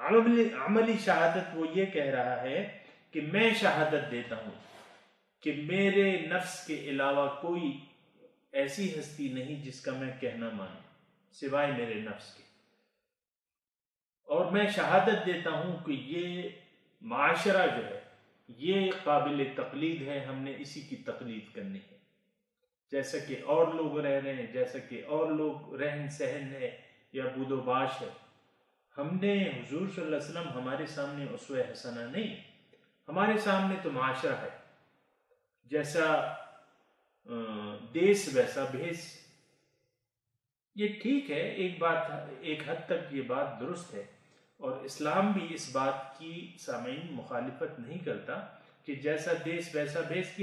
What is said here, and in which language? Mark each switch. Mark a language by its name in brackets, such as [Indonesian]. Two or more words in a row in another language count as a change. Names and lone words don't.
[Urdu] عملی شہادت وہ یہ کہہ رہا ہے کہ میں شہادت دیتا ہوں کہ میرے نفس کے علاوہ کوئی ایسی ہستی نہیں جس کا میں کہنا مانوں سوائے میرے نفس کے، اور میں شہادت دیتا ہوں کہ یہ معاشرہ جو ہے یہ قابل تقلید ہے، ہم نے اسی کی تقلید کرنی ہے۔ جیسا کہ اور لوگ رہ رہے ہیں، جیسا کہ اور لوگ رہن سہن ہے یا بود و باش ہے. ہم نے حضور [Arabic] صلی اللہ علیہ وسلم [Urdu] ہمارے سامنے اسوہ حسنہ نہیں، ہمارے سامنے تو معاشرہ ہے. جیسا دیس ویسا بھیس. یہ ٹھیک ہے، ایک حد تک یہ بات درست ہے، اور اسلام بھی اس بات کی سامعین مخالفت نہیں کرتا کہ جیسا دیس ویسا بھیس.